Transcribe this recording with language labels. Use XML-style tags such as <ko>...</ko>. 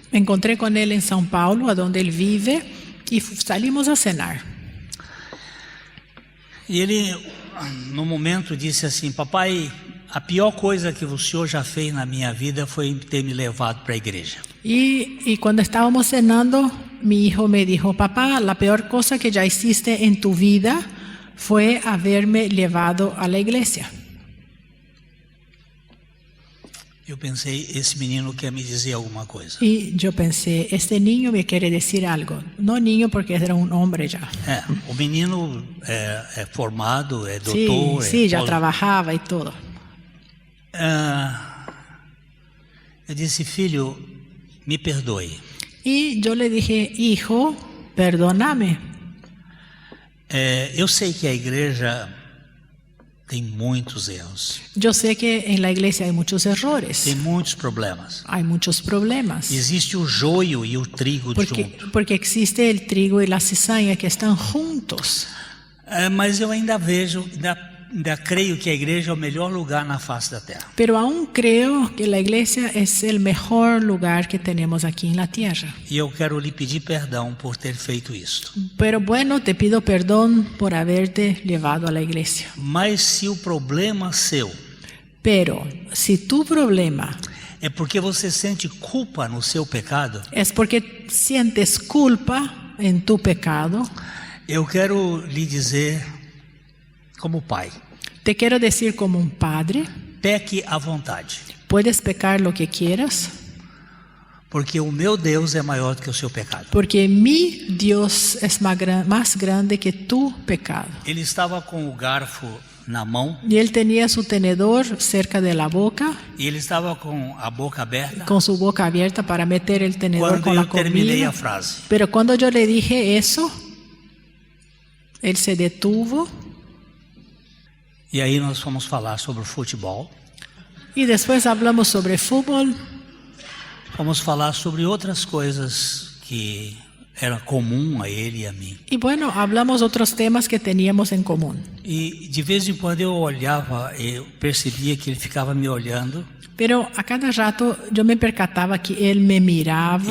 <es>Me encontré con él en São Paulo, a donde él vive, y salimos a cenar.</es> <pt>E ele, no momento, disse assim: papai, a pior coisa que o senhor já fez na minha vida foi ter me levado para a igreja.</pt> <es>Y cuando estábamos cenando, mi hijo me dijo: papá, la peor cosa que ya hiciste en tu vida fue haberme llevado a la iglesia.</es> <pt>Eu pensei, esse menino quer me dizer alguma coisa.</pt> <es>Y yo pensé, este niño me quiere decir algo. No niño, porque era un hombre ya.</es> <pt>O menino é formado, é doutor.</pt> <es>Sí, ya trabajaba y todo.</es> <pt>Eu disse: filho, me perdoe.</pt> <es>Y yo le dije: hijo, perdóname.</es> <pt>Eu sei que a igreja tem muitos erros.</pt> <es>Yo sé que en la iglesia hay muchos errores.</es> <pt>Tem muitos problemas.</pt> <es>Hay muchos problemas.</es> <pt>Existe o joio e o trigo junto.</pt> <es>Porque existe el trigo y la cizaña que están juntos.</es> <pt>Mas eu ainda vejo, ainda creio que a igreja é o melhor lugar na face da terra.</pt> <es>Pero aún creo que la iglesia es el mejor lugar que tenemos aquí en la tierra.</es> <pt>E eu quero lhe pedir perdão por ter feito isso.</pt> <es>Pero bueno, te pido perdón por haberte llevado a la iglesia.</es> <pt>Mas se o problema seu</pt> <es>Pero si tu problema</es> <pt>é porque você sente culpa no seu pecado,</pt> <es>es porque sientes culpa en tu pecado,</es> <pt>eu quero lhe dizer, como pai,</pt> <es>te quiero decir como un padre:</es> <pt>peque à vontade,</pt> <es>puedes pecar lo que quieras,</es> <pt>porque o meu Deus é maior do que o seu pecado.</pt> <es>porque mi Dios es más grande que tu pecado.</es> <pt>Ele estava com o garfo na mão</pt> <es>Y él tenía su tenedor cerca de la boca,</es> <pt>e ele estava com a boca aberta</pt> <es>con su boca abierta para meter el tenedor</es> <pt>quando</pt> <es>con la</es> <pt>eu terminei</pt> <es>comida.</es> <pt>a frase.</pt> <es>Pero cuando yo le dije eso, él se detuvo.</es> <pt>E aí nós fomos falar sobre o futebol,</pt> <es>Y después hablamos sobre fútbol,</es> <pt>fomos falar sobre outras coisas que era comum a ele e a mim.</pt> <es>y bueno, hablamos otros temas que teníamos en común.</es> <pt>E de vez em quando eu olhava, eu percebia que ele ficava me olhando,</pt> <es>Pero a cada rato yo me percataba que él me miraba,</es>